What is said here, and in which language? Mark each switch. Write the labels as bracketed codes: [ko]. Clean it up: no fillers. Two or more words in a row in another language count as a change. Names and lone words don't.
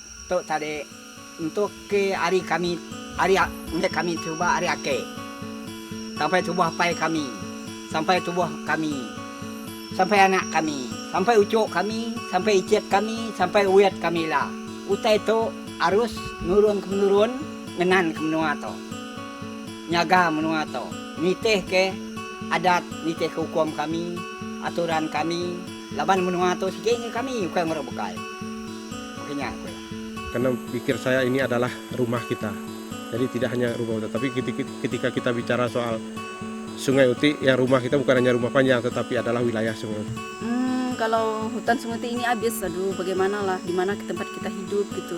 [iba] tok tadi untuk ke hari kami coba hari ake sampai tubuh pai kami, sampai tubuh kami, sampai anak kami, sampai ucuk kami, sampai icet kami, sampai uyat kami lah. Utai itu harus nurun ke menurun, ngenan ke menua to, nyaga menua to, niteh ke adat, niteh ke hukum kami, aturan kami, laban menua to sikitnya kami bukan ngerebekal. Makanya aku ya. [id] Karena pikir saya ini adalah rumah kita. Jadi tidak hanya rumah kita, tapi ketika kita bicara soal Sungai Utik, yang rumah kita bukan hanya rumah panjang, tetapi adalah wilayah Sungai Utik. Kalau hutan Sungai Utik ini habis, aduh bagaimana lah, di mana tempat kita hidup gitu.